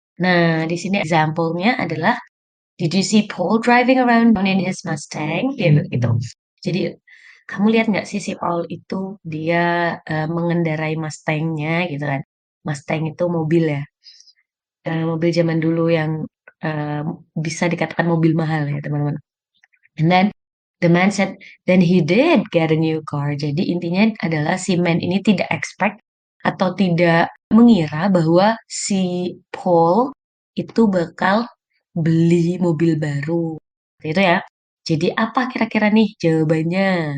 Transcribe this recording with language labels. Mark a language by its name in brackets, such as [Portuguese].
[Indonesian] Nah, di sini example-nya adalah, [English] "Did you see Paul driving around in his Mustang?" [Indonesian] Gitu. Jadi, "Kamu lihat nggak sih si Paul itu dia, mengendarai Mustang-nya?" Gitu kan. Mustang itu mobil ya, mobil zaman dulu yang, eee, bisa dikatakan mobil mahal ya, teman-teman. [English] And then the man said, "Then he did get a new car." [Indonesian] Jadi intinya adalah si man ini tidak expect atau tidak mengira bahwa si Paul itu bakal beli mobil baru. Itu ya. Jadi apa kira-kira nih jawabannya?